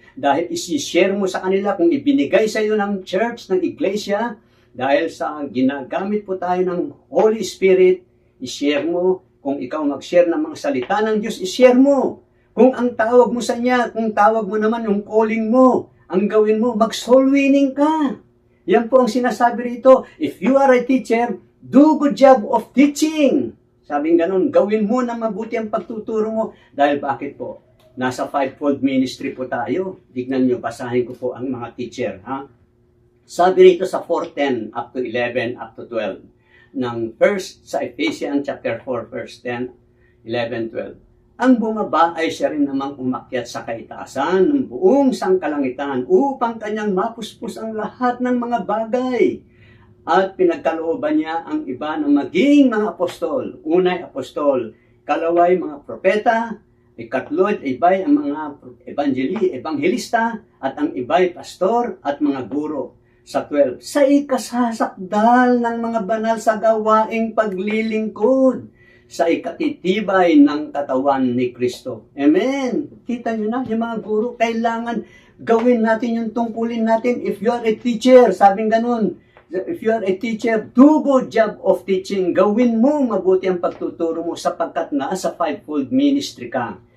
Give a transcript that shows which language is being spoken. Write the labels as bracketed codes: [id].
[tl] dahil isi-share mo sa kanila kung ibinigay sa iyo ng church, ng iglesia, dahil sa ginagamit po tayo ng Holy Spirit, i-share mo. Kung ikaw mag-share ng mga salita ng Diyos, i-share mo. Kung ang tawag mo sa niya, kung tawag mo naman yung calling mo, ang gawin mo, mag-soul winning ka. Yan po ang sinasabi rito. [en] If you are a teacher, do good job of teaching. [tl] Sabing ganun, gawin mo na mabuti ang pagtuturo mo. Dahil bakit po? Nasa fivefold ministry po tayo. Tignan nyo, basahin ko po ang mga teacher. Ha? Sabi rito sa 4:10 up to 11 up to 12 ng first sa Ephesians chapter 4 verse 10, 11, 12. Ang bumaba ay siya rin namang umakyat sa kaitaasan ng buong sangkalangitan upang kanyang mapuspos ang lahat ng mga bagay. At pinagkalooban niya ang iba na maging mga apostol. Unay apostol, kalaway mga propeta, ikatlo iba'y ang mga evangelista, at ang iba'y pastor at mga guro. Sa 12, sa ikasasakdal ng mga banal sa gawaing paglilingkod, sa ikatitibay ng katawan ni Kristo. Amen. Kita nyo na, yung mga guro, kailangan gawin natin yung tungkulin natin. [en] If you are a teacher, [tl] sabing ganun, [en] if you are a teacher, do good job of teaching. [tl] Gawin mo mabuti ang pagtuturo mo sapagkat nasa fivefold ministry ka.